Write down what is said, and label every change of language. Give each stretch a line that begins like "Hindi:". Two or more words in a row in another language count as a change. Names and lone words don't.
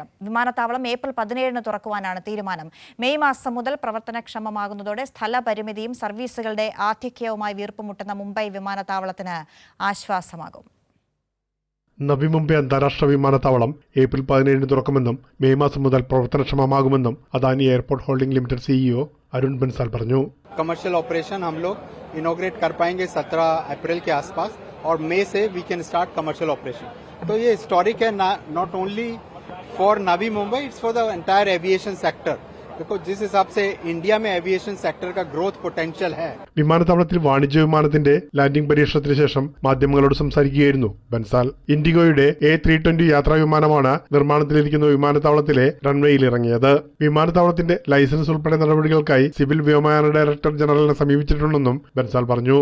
Malayalam: വിമാനത്താവളം ഏപ്രിൽ 17-ന് തുറക്കുവാനാണ് തീരുമാനം. മെയ് മാസം മുതൽ പ്രവർത്തനക്ഷമമാകുന്നതോടെ സ്ഥലപരിമിതിയും സർവീസുകളുടെ ആധിക്യവുമായി വീർപ്പുമുട്ടുന്ന മുംബൈ വിമാനത്താവളത്തിന് ആശ്വാസമാകും. നവി മുംബൈ അന്താരാഷ്ട്ര വിമാനത്താവളം ഏപ്രിൽ 17-ന് തുറക്കുമെന്നും മെയ് മാസം മുതൽ പ്രവർത്തനക്ഷമമാകുമെന്നും അദാനി എയർപോർട്ട് ഹോൾഡിംഗ് ലിമിറ്റഡ് CEO अरुण बंसल പറഞ്ഞു.
English: commercial operation
Hindi: हम लोग इनॉग्रेट कर पाएंगे 17 अप्रैल के आसपास और मई से
English: we can start commercial operation.
Hindi: तो ये हिस्टोरिक है,
English: not only for Navi Mumbai, it's for the entire aviation sector.
Hindi: देखो जिस हिसाब से इंडिया में
English: aviation sector
Hindi: का
English: growth potential
Hindi: है.
Malayalam: വിമാനത്താവളത്തിൽ വാണിജ്യ വിമാനത്തിന്റെ ലാൻഡിംഗ് പരീക്ഷണത്തിന് ശേഷം മാധ്യമങ്ങളോട് സംസാരിക്കുകയായിരുന്നു ബൻസാൽ. ഇൻഡിഗോയുടെ A320 യാത്രാ വിമാനമാണ് നിർമ്മാണത്തിലിരിക്കുന്ന വിമാനത്താവളത്തിലെ റൺവേയിൽ ഇറങ്ങിയത്. വിമാനത്താവളത്തിന്റെ ലൈസൻസ് ഉൾപ്പെടെ നടപടികൾക്കായി സിവിൽ വ്യോമയാന ഡയറക്ടർ ജനറലിനെ സമീപിച്ചിട്ടുണ്ടെന്നും ബൻസാൽ പറഞ്ഞു.